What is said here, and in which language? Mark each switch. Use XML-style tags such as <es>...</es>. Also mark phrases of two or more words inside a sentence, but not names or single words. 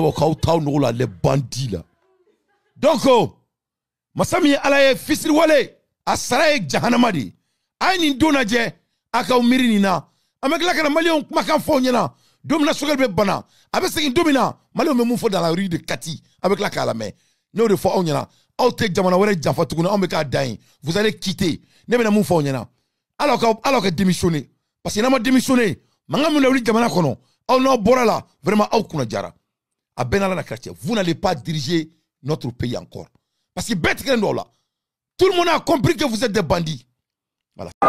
<fr>les bandits là. Donc,</fr> <bm>Massami Alaye Fisri Wale, a sara ye jahanama de a ye nin don lajɛ a k'aw miiri nin na an bɛ tila ka na maliyɛnw kumakan fɔ aw ɲɛna don min na sogɛli bɛ bana a bɛ segin don min na maliyɛnw bɛ mun fɔ</bm> <fr>dans la rue de Kati</fr> <bm>a bɛ tila k'a lamɛn n'o de fɔ aw ɲɛna aw tɛ jamana wɛrɛ janfa tuguni anw bɛ k'a da yen</bm> <fr>vous allez quitter</fr> <bm>ne bɛna mun fɔ aw ɲɛna alors ka démissionner</bm> <fr>parce que</fr> <bm>n'a ma démissionner mankan min na wuli jamana kɔnɔ aw n'aw bɔra la vraiment aw kunna jara a bɛɛ n'Ala na kira cɛ</bm> <fr>vous n'allez pas diriger notre pays encore parce que</fr> <bm>bɛɛ tigɛlen don aw la</bm> <fr>tout le monde a compris que vous êtes des bandits voilà</fr>